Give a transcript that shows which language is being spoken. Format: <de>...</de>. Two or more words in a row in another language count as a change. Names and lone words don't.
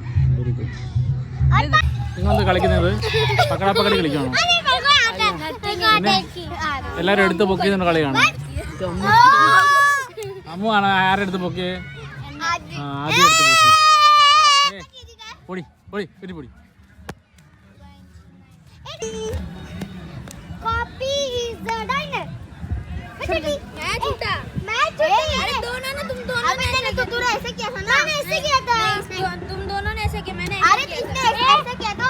<en>Very good.</en> <ml>നിങ്ങളെന്ത് കളിക്കുന്നത്? പക്കടപ്പക്കടി കളിക്കണോ? എല്ലാരും എടുത്ത് പൊക്കി ചെയ്യുന്ന കളിയാണ്. അമ്മു ആണ് ആരെടുത്ത് പൊക്കിയേ? ആദ്യം എടുത്ത് പൊക്കി. പൊടി പൊടി. कॉपी इज द डाइनर.</ml> <hi>मैं झूठा. अरे दोनों ने तुम दोनों ने तो तूने ऐसे किया था ना. मैंने ऐसे किया था. तुम दोनों ने ऐसे किया. मैंने अरे तुमने ऐसे किया था.</hi>